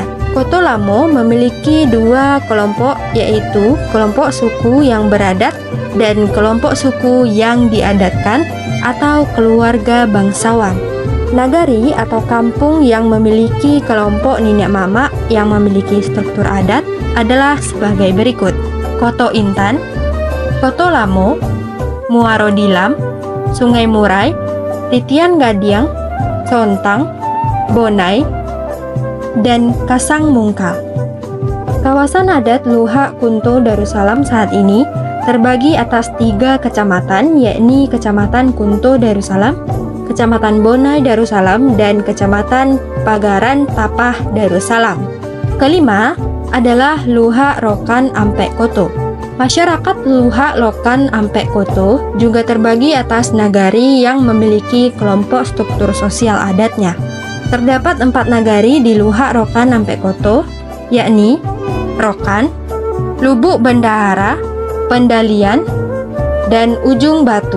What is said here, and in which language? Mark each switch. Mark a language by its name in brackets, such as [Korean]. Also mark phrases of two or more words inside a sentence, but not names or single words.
[Indonesian] Koto Lamo memiliki 2 kelompok, yaitu kelompok suku yang beradat dan kelompok suku yang diadatkan atau keluarga bangsawan. Nagari atau kampung yang memiliki kelompok nenek mama yang memiliki struktur adat adalah sebagai berikut: Koto Intan, Koto Lamo, Muaro Dilam, Sungai Murai, Titian Gadiang, Sontang, Bonai, dan Kasang Mungkal. Kawasan adat Luhak Kunto Darussalam saat ini terbagi atas 3 kecamatan, yakni Kecamatan Kunto Darussalam, Kecamatan Bonai Darussalam, dan Kecamatan Pagaran Tapah Darussalam. Kelima adalah Luhak Rokan Ampek Koto. Masyarakat Luhak Lokan Ampek Koto juga terbagi atas nagari yang memiliki kelompok struktur sosial adatnya. Terdapat 4 nagari di Luhak Rokan Ampek Koto, yakni Rokan, Lubuk Bendahara, Pendalian, dan Ujung Batu.